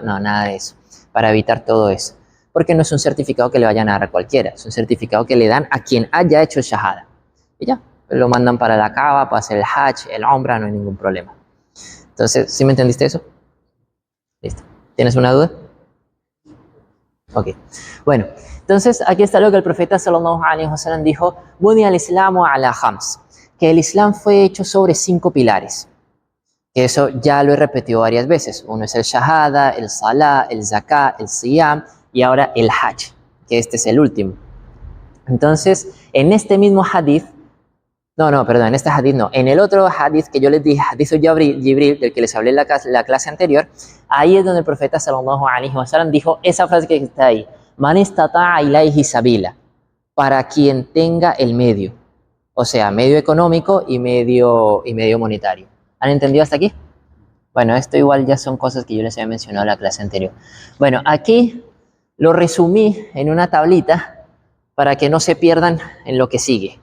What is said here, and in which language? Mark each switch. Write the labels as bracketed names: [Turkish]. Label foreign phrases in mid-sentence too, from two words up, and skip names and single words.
[Spanish] No, nada de eso, para evitar todo eso. Porque no es un certificado que le vayan a dar a cualquiera, es un certificado que le dan a quien haya hecho el shahada. Y ya, lo mandan para la Kaaba, para hacer el hajj, el umrah, no hay ningún problema. Entonces, ¿sí me entendiste eso? Listo. ¿Tienes una duda? Ok. Bueno, Entonces, aquí está lo que el profeta [Arabic] صلى الله عليه وسلم [Spanish] dijo, [Arabic] بني الإسلام على خمس, [Spanish] que el Islam fue hecho sobre 5 pilares. Que eso ya lo he repetido varias veces. Uno es el Shahada, el Salah, el Zakah, el Siyam y ahora el Hajj, que este es el último. Entonces, en este mismo hadith, en este hadith no, en el otro hadith que yo les dije, hadith Jibril, del que les hablé en la clase anterior, ahí es donde el profeta [Arabic] صلى الله عليه وسلم [Spanish] dijo esa frase que está ahí, [Arabic] من استطاع إليه سبيلا, [Spanish] para quien tenga el medio, o sea, medio económico y medio monetario. ¿Han entendido hasta aquí? Bueno, esto igual ya son cosas que yo les había mencionado en la clase anterior. Bueno, aquí lo resumí en una tablita para que no se pierdan en lo que sigue.